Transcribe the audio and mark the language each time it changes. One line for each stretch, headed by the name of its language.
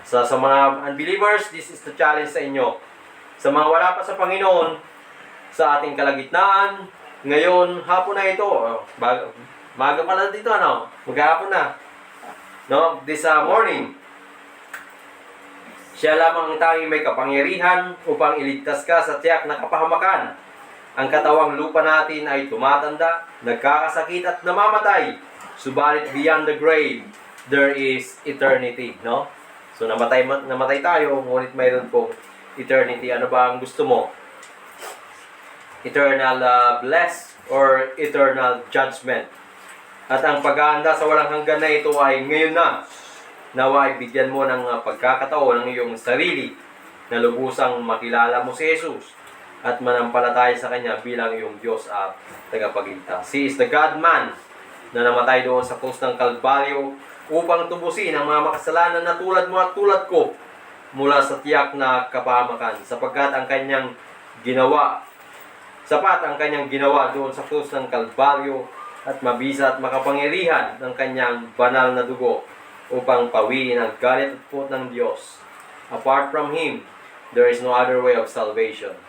Filipino: Sa mga unbelievers,
English: this is the challenge
Filipino: sa inyo. Sa mga wala pa sa Panginoon, sa ating kalagitnaan, ngayon, hapon na ito, maga pa lang dito, ano? Maghapon na. No?
English: This morning,
Filipino: siya lamang ang tanging may kapangyarihan upang iligtas ka sa tiyak na kapahamakan. Ang katawang lupa natin ay tumatanda, nagkakasakit at namamatay.
English: Subalit beyond the grave, there is eternity, no?
Filipino: So namatay tayo, ngunit mayroon pong eternity. Ano ba ang gusto mo?
English: Eternal bliss or eternal judgment?
Filipino: At ang paghahanda sa walang hanggan na ito ay ngayon na. Nawa ay bigyan mo ng pagkakataon ng iyong sarili na lubusang makilala mo si Jesus at manampalataya sa Kanya bilang iyong Diyos at tagapagligtas.
English: He is the God-man
Filipino: na namatay doon sa krus ng Kalbaryo upang tubusin ang mga makasalanan na tulad mo at tulad ko mula sa tiyak na kapahamakan, sapagkat ang Kanyang ginawa, sapat ang Kanyang ginawa doon sa krus ng Kalbaryo at mabisa at makapangyarihan ng Kanyang banal na dugo upang pawiin ang galit at puot ng Diyos.
English: Apart from Him, there is no other way of salvation.